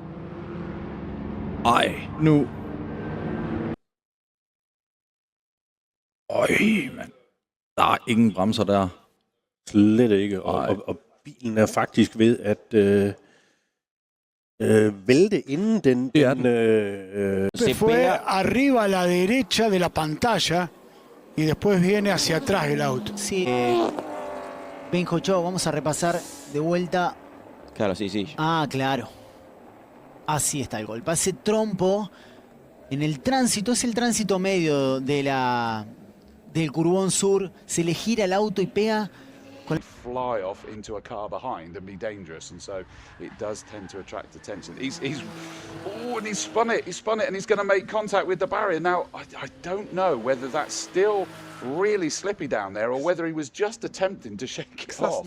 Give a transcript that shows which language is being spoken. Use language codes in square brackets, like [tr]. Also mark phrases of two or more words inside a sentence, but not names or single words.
[da] Ej, nu. Øj, mand. Der er ingen bremser der. Slet ikke. Og bilen er faktisk ved at vælte inden den... [es] Se fue arriba a la derecha de la pantalla y después viene hacia atrás el auto. Sí. Benjo Cho, vamos a repasar de vuelta. Claro, sí, sí. Ah, claro. Así está el golpe. Hace trompo en el tránsito. Es el tránsito medio de del Curbón Sur. Se le gira el auto y pega... [en] Fly off into a car behind and be dangerous, and so it does tend to attract attention. And he's spun it, and he's going to make contact with the barrier. Now, I don't know whether that's still really slippy down there or whether he was just attempting to shake it off.